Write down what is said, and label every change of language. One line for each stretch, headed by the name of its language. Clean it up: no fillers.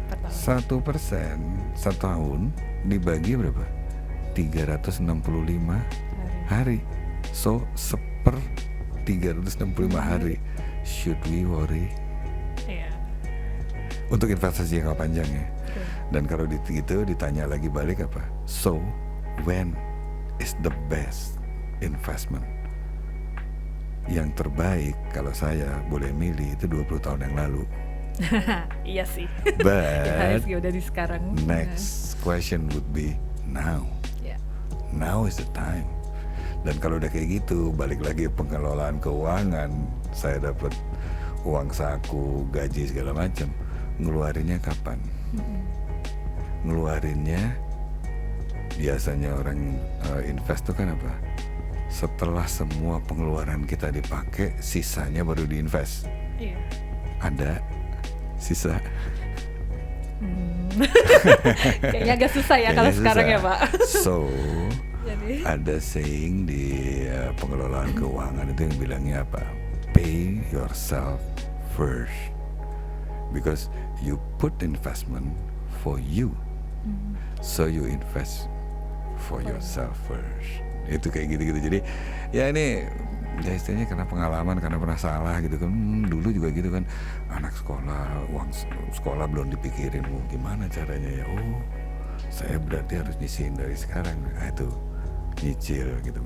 Indonesian: 1% setahun dibagi berapa? 365 hari. So 1/365 hari.
English: Should we worry?
Indonesian: Iya. Untuk investasi jangka panjang ya. Dan kalau gitu ditanya lagi balik apa?
English: So when is the best investment?
Indonesian: Yang terbaik kalau saya boleh milih itu 20 tahun yang lalu. Iya sih.
English: But
Indonesian: udah di sekarang.
English: next question would be now. Yeah. Now is the time.
Indonesian: Dan kalau udah kayak gitu, balik lagi pengelolaan keuangan, saya dapat uang saku, gaji segala macam, ngeluarinnya kapan? Ngeluarinnya biasanya orang invest tuh kan apa? Setelah semua pengeluaran kita dipakai, sisanya baru diinvest. Iya. Ada sisa. Kayaknya agak susah ya kalau sekarang ya Pak.
English: So
Indonesian: Jadi ada saying di pengelolaan keuangan itu yang bilangnya apa?
English: Pay yourself first, because you put investment for you, so you invest for yourself first.
Indonesian: Itu kayak gitu-gitu. Jadi ya ini ya istilahnya karena pengalaman, karena pernah salah gitu kan. Dulu juga gitu kan, anak sekolah, uang sekolah belum dipikirin, gimana caranya ya. Oh, saya berarti harus nyisihin dari sekarang. Itu nyicil gitu.